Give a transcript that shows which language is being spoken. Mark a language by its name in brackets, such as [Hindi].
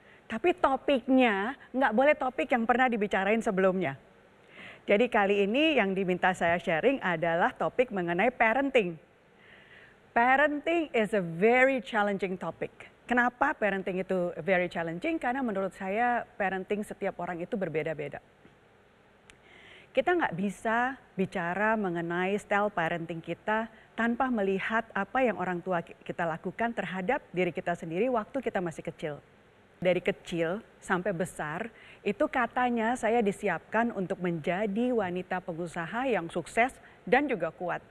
[Indonesian] Tapi topiknya nggak boleh topik yang pernah dibicarain sebelumnya. Jadi kali ini yang diminta saya sharing adalah topik mengenai parenting. [English] Parenting is a very challenging topic. [Indonesian] Kenapa parenting itu very challenging? Karena menurut saya parenting setiap orang itu berbeda-beda. Kita nggak bisa bicara mengenai style parenting kita tanpa melihat apa yang orang tua kita lakukan terhadap diri kita sendiri waktu kita masih kecil. Dari kecil sampai besar, itu katanya saya disiapkan untuk menjadi wanita pengusaha yang sukses dan juga kuat.